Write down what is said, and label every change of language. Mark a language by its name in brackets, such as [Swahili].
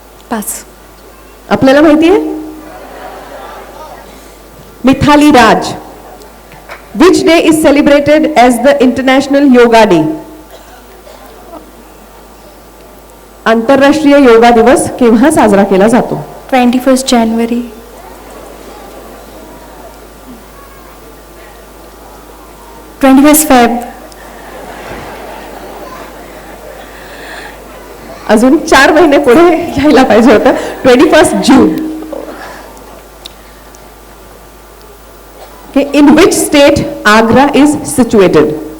[English] Pass. [Marathi] आपल्याला माहिती आहे? Mithali Raj. [English] Which day is celebrated as the International Yoga Day? [Marathi] आंतरराष्ट्रीय योगा दिवस केव्हा साजरा केला जातो? [English] 21st January. 21st Feb. [Marathi] अजून 4 महिने पुढे यायला पाहिजे होतं. [English] 21st June. Okay, in which state Agra is situated?